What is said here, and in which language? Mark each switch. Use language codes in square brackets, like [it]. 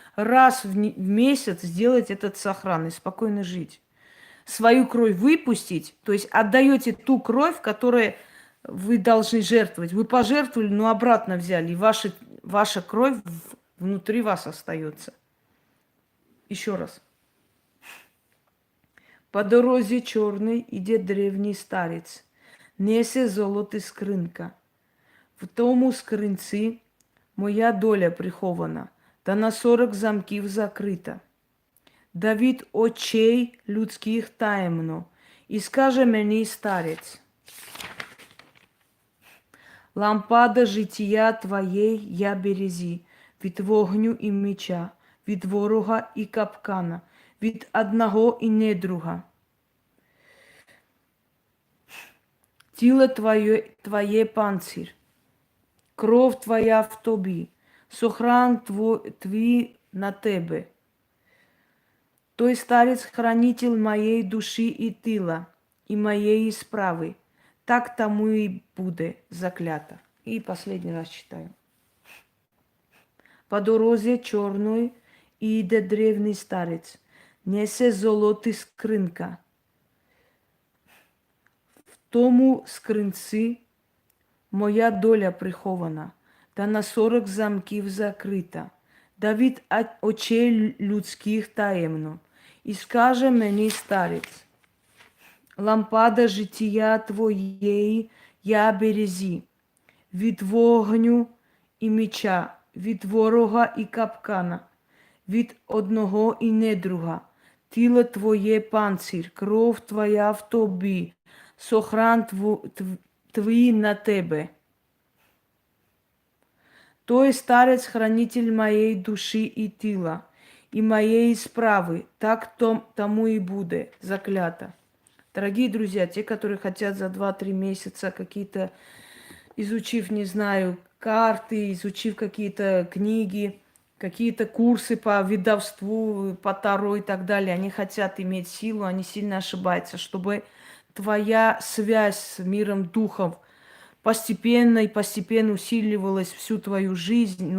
[ru] Раз в месяц сделать этот сохран и спокойно жить. Свою кровь выпустить, то есть отдаете ту кровь, которую вы должны жертвовать. Вы пожертвовали, но обратно взяли, и ваша кровь внутри вас остается. Еще раз. [uk] По дорозі чорній іде древній старець, несе золоті скринька. В тому скринці моя доля прихована, та на 40 замків закрита. Да від очей людських таємно, і скаже мені старець: лампада життя твоєї я березі, від вогню і меча, від ворога і капкана, від одного і недруга. Тіло твоє панцир, кров твоя в тобі, сохран твій на тебе. [ru] Той старец хранитель моей души и тела, и моей справы. Так тому и буде заклято. И последний раз читаю. [uk] По дорозе черной иде древний старец, несе золоті скринка. В тому скринці моя доля прихована, та на 40 замків закрита. Да від очей людських таємно. І скаже мені старець, лампада життя твоєї я березі, від вогню і меча, від ворога і капкана, від одного і недруга. Тіло твоє панцир, кров твоя в тобі, сохран твій на тебе. [ru] Той старец хранитель моей души и тела, и моей справы, так тому и буде заклято. Дорогие друзья, те, которые хотят за 2-3 месяца какие-то, изучив, не знаю, карты, изучив какие-то книги, какие-то курсы по ведовству, по таро и так далее, они хотят иметь силу, они сильно ошибаются, чтобы твоя связь с миром духов постепенно и постепенно усиливалась всю твою жизнь.